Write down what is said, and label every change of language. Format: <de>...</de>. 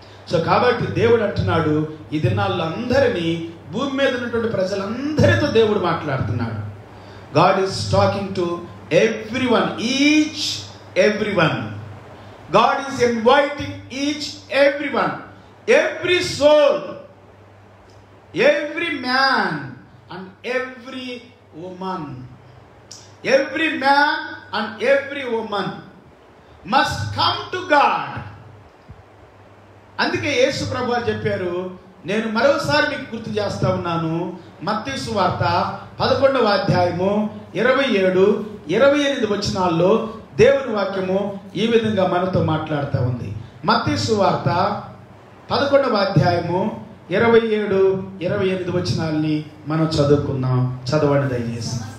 <te>So కాబట్టి దేవుడు అంటున్నాడు, ఈ దినాల్లో అందరినీ, భూమి మీద ఉన్నటువంటి ప్రజలందరితో దేవుడు మాట్లాడుతున్నాడు.</te> <en>God is talking to everyone, everyone. God is inviting everyone, every soul, every man and every woman. Every man and every woman must come to God.</en> <te>అందుకే యేసు ప్రభువు చెప్పారు, నేను మరోసారి మీకు గుర్తు చేస్తా ఉన్నాను, మత్తయి సువార్త 11వ అధ్యాయము 27-28 వచనాల్లో దేవుని వాక్యము ఈ విధంగా మనతో మాట్లాడుతూ ఉంది. మత్తయి సువార్త 11వ అధ్యాయము 27-28 వచనాల్ని మనం చదువుకుందాం. చదవండి దయచేసి.</te>